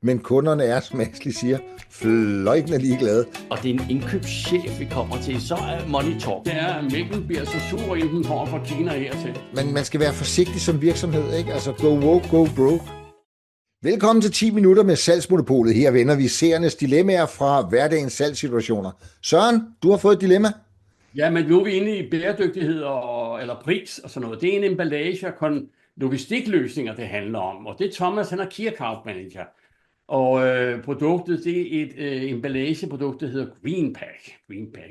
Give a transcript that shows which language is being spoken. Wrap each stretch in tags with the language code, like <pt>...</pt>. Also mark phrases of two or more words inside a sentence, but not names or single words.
<da>men kunderne er, som Ashley siger, fløjtende ligeglade. Og det er en indkøbschef, vi kommer til, så er</da> <en>money talk.</en> <da>Det er, at mælken bliver så sur, inden den kommer fra Kina hertil. Men man skal være forsigtig som virksomhed, ikke? Altså,</da> <en>go woke, go broke.</en> <da>Velkommen til 10 minutter med Salgsmonopolet. Her vender vi seernes dilemmaer fra hverdagens salgssituationer. Søren, du har fået et dilemma. Ja, men nu er vi inde i bæredygtighed eller pris og sådan noget. Det er en emballage og logistikløsninger, det handler om. Og det er Thomas, han er</da> <en>Key Account Manager.</en> <da>Og produktet, det er et emballageprodukt, der hedder Greenpack.</da>